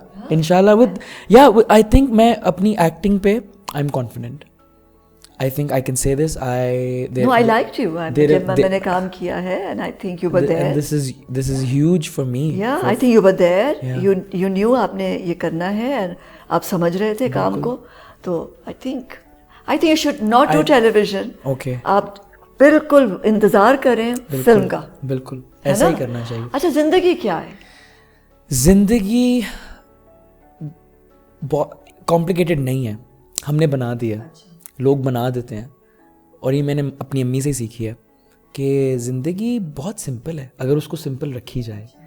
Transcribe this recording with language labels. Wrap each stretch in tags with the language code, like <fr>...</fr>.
<en>Inshallah with I think</en> <ur>میں اپنی</ur> <en>acting پہ I'm confident. I think I can say this. No, I liked you.</en> <ur>جب میں نے کام کیا ہے,</ur> <en>and I think you were there. And this is huge for me. Yeah, I think you were there. You knew</en> <ur>آپ نے یہ کرنا ہے, and آپ سمجھ رہے تھے کام کو.</ur> <en>تو I think you should not do television. Okay.</en> <ur>آپ بالکل انتظار کریں فلم کا. بالکل ایسا ہی کرنا چاہیے. اچھا, زندگی کیا ہے؟ زندگی کمپلیکیٹڈ نہیں ہے, ہم نے بنا دیا, لوگ بنا دیتے ہیں. اور یہ میں نے اپنی امی سے سیکھی ہے کہ زندگی بہت سمپل ہے اگر اس کو سمپل رکھی جائے.</ur>